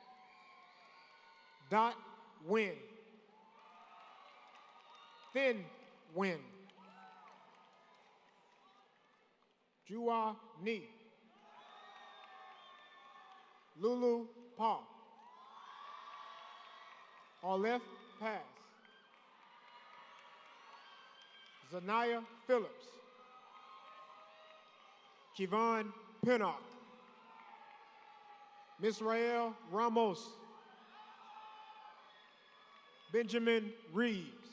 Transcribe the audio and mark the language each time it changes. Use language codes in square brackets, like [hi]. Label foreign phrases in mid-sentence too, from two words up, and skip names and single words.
[en] Dot Win. Thin Win. Jua Ni. Lulu Paul. Aleph Pass. Zanaya Phillips. Kevon Pinnock. Misrael Ramos. Benjamin Reeves.